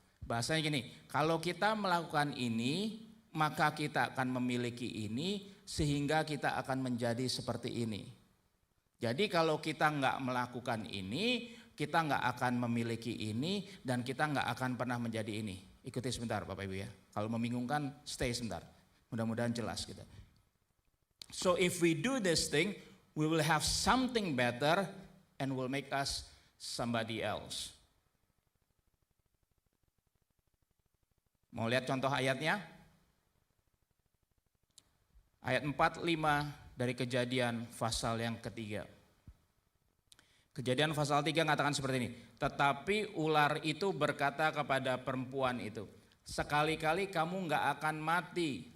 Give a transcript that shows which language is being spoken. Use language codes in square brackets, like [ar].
[id] Bahasanya gini, kalau kita melakukan ini, maka kita akan memiliki ini, sehingga kita akan menjadi seperti ini. Jadi kalau kita nggak melakukan ini, kita nggak akan memiliki ini, dan kita nggak akan pernah menjadi ini. Ikuti sebentar Bapak Ibu ya. Kalau membingungkan, stay sebentar. Mudah-mudahan jelas gitu. [en] So if we do this thing, we will have something better and will make us somebody else. [id] Mau lihat contoh ayatnya? Ayat 4-5 dari Kejadian pasal yang ketiga. Kejadian pasal 3 mengatakan seperti ini. Tetapi ular itu berkata kepada perempuan itu, sekali-kali kamu gak akan mati.